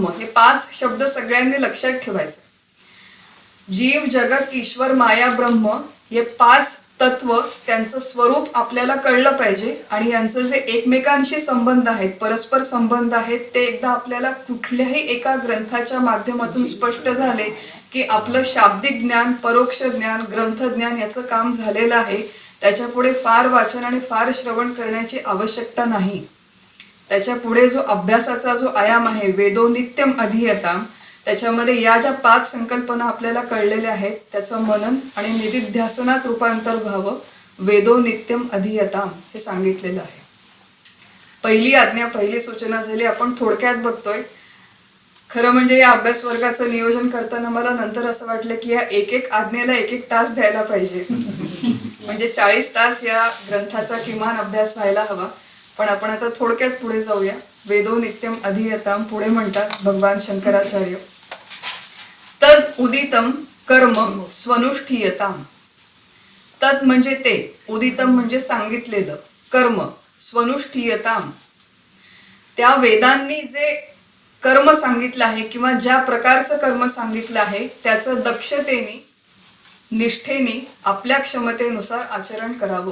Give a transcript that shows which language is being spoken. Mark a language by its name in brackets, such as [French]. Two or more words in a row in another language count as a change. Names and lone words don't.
[Marathi] हे 5 शब्द सगळ्यांनी लक्षात ठेवायचे. जीव, जगत, ईश्वर, माया, ब्रह्म हे 5 तत्व त्यांचं स्वरूप आपल्याला कळलं पाहिजे आणि यांचं जे एकमेकांशी संबंध आहेत, परस्पर संबंध आहेत, ते एकदा आपल्याला कुठल्याही एका ग्रंथाच्या माध्यमातून स्पष्ट झाले की आपलं शाब्दिक ज्ञान, परोक्ष ज्ञान, ग्रंथ ज्ञान याचं काम झालेलं आहे. त्याच्या पुढे फार वाचन आणि फार श्रवण करण्याची आवश्यकता नाही. त्याच्या पुढे जो अभ्यासाचा जो आयाम आहे, [Sanskrit] वेदो नित्यम अधीयताम, [Marathi] त्याच्यामध्ये या ज्या 5 संकल्पना आपल्याला कळलेल्या आहेत त्याचं मनन आणि निदिध्यासनात रूपांतर व्हावं. [Sanskrit] वेदो नित्यम अधीयताम [Marathi] हे सांगितलेलं आहे. पहिली आज्ञा, पहिली सूचना झाली. आपण थोडक्यात बघतोय. खरं म्हणजे या अभ्यास वर्गाचं नियोजन करताना मला नंतर असं वाटलं की या एक आज्ञेला 1 तास द्यायला पाहिजे. म्हणजे 40 तास या ग्रंथाचा किमान अभ्यास व्हायला हवा. पण आपण आता थोडक्यात पुढे जाऊया. [Sanskrit] वेदो नित्यम अधीयताम [Marathi] पुढे म्हणतात भगवान शंकराचार्य, [Sanskrit] तद उदितम कर्म स्वनुष्ठीयताम. [Marathi] तद म्हणजे ते, उदितम म्हणजे सांगितलेलं, [Sanskrit] कर्म स्वनुष्ठीयताम, [Marathi] त्या वेदांनी जे कर्म सांगितलं आहे किंवा ज्या प्रकारचं कर्म सांगितलं आहे त्याचं दक्षतेने, निष्ठेने, आपल्या क्षमतेनुसार आचरण करावं.